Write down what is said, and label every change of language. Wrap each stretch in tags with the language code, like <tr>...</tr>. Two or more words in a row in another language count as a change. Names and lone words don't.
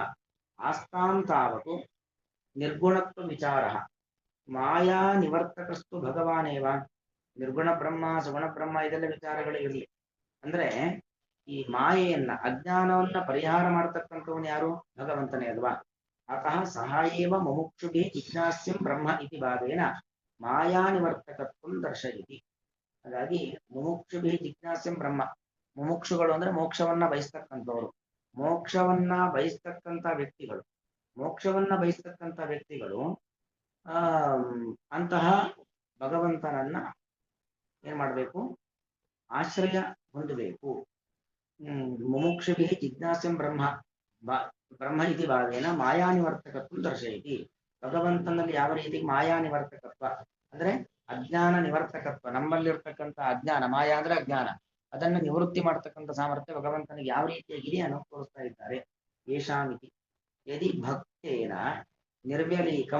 <sa>ಆಸ್ತಾಂ ತಾವತು ನಿರ್ಗುಣತ್ವ ವಿಚಾರ ಮಾಯಾ ನಿವರ್ತಕಸ್ತು ಭಗವಾನೇವ.</sa> <kn>ನಿರ್ಗುಣ ಬ್ರಹ್ಮ ಸಗುಣ ಬ್ರಹ್ಮ ಇದೆಲ್ಲ ವಿಚಾರಗಳು ಇರಲಿ, ಅಂದ್ರೆ ಈ ಮಾಯೆಯನ್ನ ಅಜ್ಞಾನವನ್ನ ಪರಿಹಾರ ಮಾಡತಕ್ಕಂಥವನು ಯಾರು? ಭಗವಂತನೇ ಅಲ್ವಾ?</kn> <sa>ಅತಃ ಸಹಾಯೇವ ಮುಮುಕ್ಷುಭಿ ಜಿಜ್ಞಾಸ್ಯಂ ಬ್ರಹ್ಮ ಇತಿ ಭಾವೇನ ಮಾಯಾ ನಿವರ್ತಕತ್ವಂ ದರ್ಶಯತಿ.</sa> <kn>ಹಾಗಾಗಿ</kn> <sa>ಮುಮುಕ್ಷುಭಿ ಜಿಜ್ಞಾಸ್ಯಂ ಬ್ರಹ್ಮ,</sa> <kn>ಮುಮುಕ್ಷುಗಳು ಅಂದ್ರೆ ಮೋಕ್ಷವನ್ನ ಬಯಸ್ತಕ್ಕಂಥವ್ರು. ಮೋಕ್ಷವನ್ನ ಬಯಸ್ತಕ್ಕಂಥ ವ್ಯಕ್ತಿಗಳು, ಮೋಕ್ಷವನ್ನ ಬಯಸ್ತಕ್ಕಂಥ ವ್ಯಕ್ತಿಗಳು ಆ ಅಂತಹ ಭಗವಂತನನ್ನ ಏನ್ ಮಾಡ್ಬೇಕು? ಆಶ್ರಯ ಹೊಂದಬೇಕು.</kn> <sa>ಮುಮುಕ್ಷುಭಿ ಜಿಜ್ಞಾಸ್ಯಂ ಬ್ರಹ್ಮ ಬ್ರಹ್ಮ ಇತಿ ಭಾವೇನ ಮಾಯಾ ನಿವರ್ತಕತ್ವ ದರ್ಶಯತಿ.</sa> <kn>ಭಗವಂತನಲ್ಲಿ ಯಾವ ರೀತಿ ಮಾಯಾ ನಿವರ್ತಕತ್ವ ಅಂದ್ರೆ ಅಜ್ಞಾನ ನಿವರ್ತಕತ್ವ, ನಮ್ಮಲ್ಲಿರ್ತಕ್ಕಂಥ ಅಜ್ಞಾನ, ಮಾಯಾ ಅಂದ್ರೆ ಅಜ್ಞಾನ, ಅದನ್ನ ನಿವೃತ್ತಿ ಮಾಡತಕ್ಕಂಥ ಸಾಮರ್ಥ್ಯ ಭಗವಂತನಿಗೆ ಯಾವ ರೀತಿಯಾಗಿದೆ ಅನ್ನೋ ತೋರಿಸ್ತಾ ಇದ್ದಾರೆ.</kn> <sa>ಯೇಷಾಮಿತಿ ಯದಿ ಭಕ್ತೇನ ನಿರ್ವ್ಯಲೀಕಂ.</sa>